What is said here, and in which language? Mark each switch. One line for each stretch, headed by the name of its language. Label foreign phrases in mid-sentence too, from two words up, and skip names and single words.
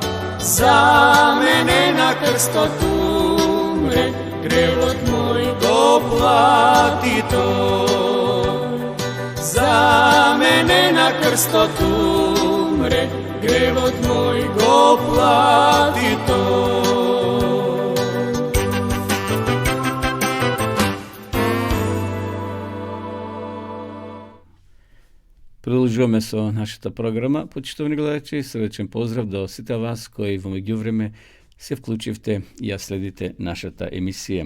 Macedonian: За мене на крстот умре, гревот мој го плати тој. За мене на крстот умре, гревот мој го плати тој. Продолжуваме со нашата програма. Почитувани гледачи, срдечен поздрав до сите вас кои во меѓувреме се вклучивте и ја следите нашата емисија.